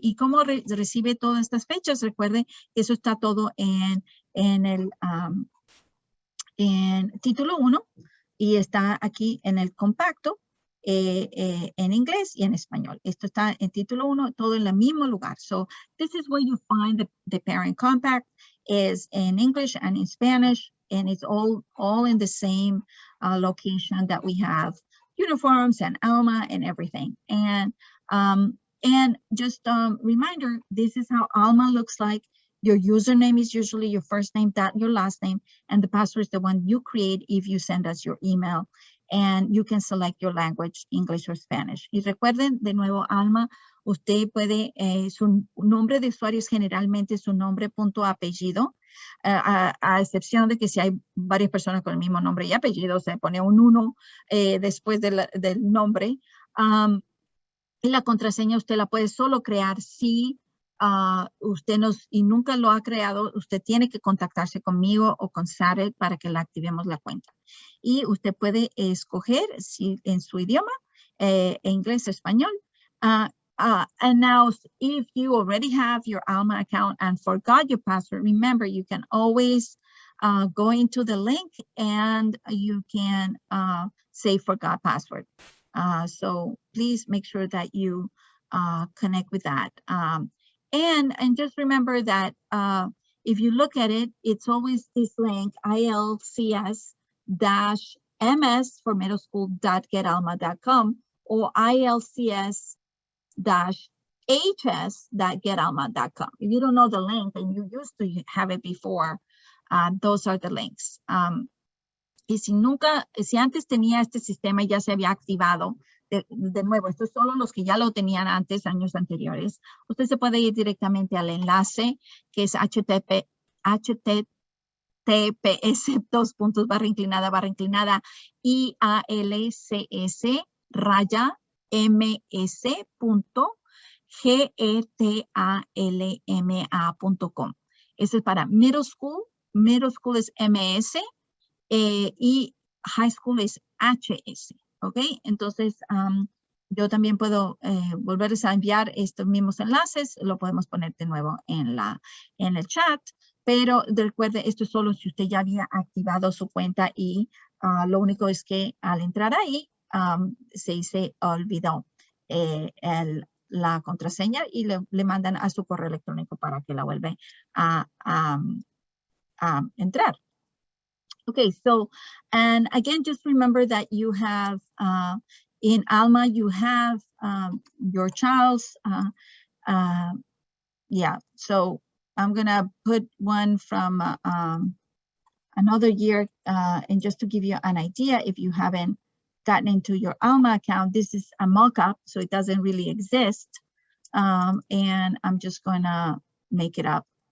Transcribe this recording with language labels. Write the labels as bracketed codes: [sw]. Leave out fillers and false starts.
[es] ¿Y cómo recibe todas estas fechas? Recuerde que eso está todo en título 1 y está aquí en el compacto en inglés y en español. Esto está en título 1, todo en el mismo lugar. [en] So this is where you find the parent compact, is in English and in Spanish. And it's all in the same location that we have uniforms and Alma and everything. And just reminder, this is how Alma looks like. Your username is usually your first name, your last name, and the password is the one you create if you send us your email. and you can select your language, English or Spanish. [es] Y recuerden, de nuevo, Alma, usted puede, su nombre de usuario es generalmente su nombre, punto, apellido, a excepción de que si hay varias personas con el mismo nombre y apellido, se pone un 1 después del nombre. Y la contraseña usted la puede solo crear si usted y nunca lo ha creado. Usted tiene que contactarse conmigo o con Saret para que la activemos la cuenta. Y usted puede escoger si en su idioma, inglés, español. [en] And now, if you already have your Alma account and forgot your password, remember, you can always go into the link and you can say forgot password. So please make sure that you connect with that. And just remember that if you look at it, it's always this link, ILCS-MS for middle school.getalma.com or ILCS-HS.getalma.com. If you don't know the link and you used to have it before, those are the links. [es] Y si antes tenía este sistema y ya se había activado, de nuevo, esto es solo los que ya lo tenían antes, años anteriores, usted se puede ir directamente al enlace que es https://, IALCS-ms.getalma.com. Ese es para middle school. Middle school es MS. Y high school es HS, ¿ok? Entonces, yo también puedo volverles a enviar estos mismos enlaces, lo podemos poner de nuevo en el chat, pero recuerde, esto es solo si usted ya había activado su cuenta y lo único es que al entrar ahí, se olvidó la contraseña y le mandan a su correo electrónico para que la vuelva a entrar. [en] Okay, so, and again, just remember that you have, in Alma, you have your child's, yeah, so I'm gonna put one from another year, and just to give you an idea, if you haven't gotten into your Alma account, this is a mock-up, so it doesn't really exist, and I'm just gonna make it up.